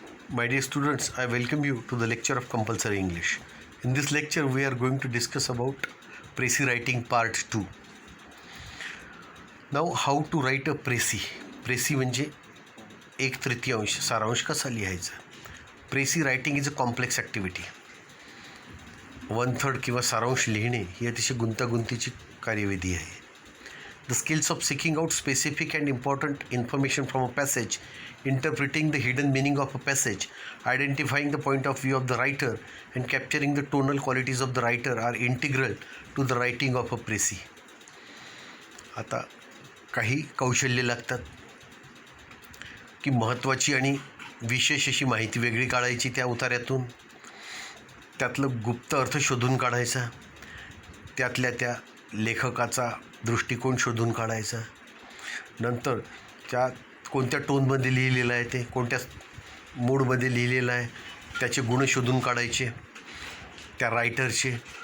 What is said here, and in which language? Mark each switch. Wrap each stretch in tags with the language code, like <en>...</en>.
<en>My dear students, I welcome you to the lecture of compulsory English. In this lecture, we are going to discuss about précis writing part 2. Now, how to write a précis.</en> <mr>précis म्हणजे 1/3 सारांश कसा लिहायचा.</mr> <en>précis writing is a complex activity.</en> <mr>1/3 किंवा सारांश लिहिणे ही अतिशय गुंतागुंतीची कार्यविधी आहे.</mr> <en>The skills of seeking out specific and important information from a passage, interpreting the hidden meaning of a passage, identifying the point of view of the writer, and capturing the tonal qualities of the writer are integral to the writing of a précis.</en> <mr>आता काही कौशल्य लागतात की महत्त्वाची आणि विशेष अशी माहिती वेगळी काढायची त्या उतार्यातून, त्यातलं गुप्त अर्थ शोधून काढायचा, त्यातल्या त्या लेखकाचा दृष्टिकोन शोधून काढायचा, नंतर त्या कोणत्या टोनमध्ये लिहिलेलं आहे, ते कोणत्या मूडमध्ये लिहिलेलं आहे, त्याचे गुण शोधून काढायचे त्या रायटरचे.</mr>